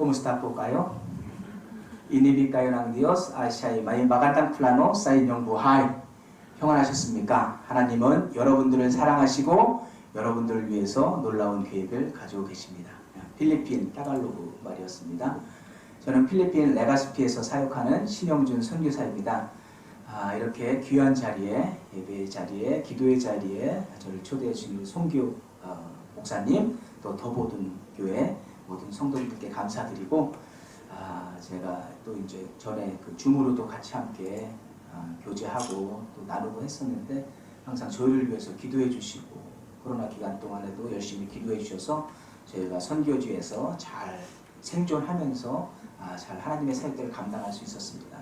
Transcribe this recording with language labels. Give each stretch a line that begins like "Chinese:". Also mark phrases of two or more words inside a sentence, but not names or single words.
Spanish: ¿Cómo está
Filipino: po kayo? Inibig kayo ng Diyos ay siya'y may magandang plano sa inyong buhay.
Korean: 평안하셨습니까? 하나님은 여러분들을 사랑하시고 여러분들을 위해서 놀라운 계획을 가지고 계십니다. 필리핀 타갈로그 말이었습니다. 저는 필리핀 레가스피에서 사역하는 신영준 선교사입니다. 이렇게 귀한 자리에, 예배의 자리에, 기도의 자리에 저를 초대해 주신 송교 목사님, 또 더보든 교회 모든 성도님들께 감사드리고, 제가 또 이제 전에 그 줌으로도 같이 함께 교제하고 또 나누고 했었는데, 항상 저희를 위해서 기도해 주시고 코로나 기간 동안에도 열심히 기도해 주셔서 저희가 선교지에서 잘 생존하면서 잘 하나님의 사역들을 감당할 수 있었습니다.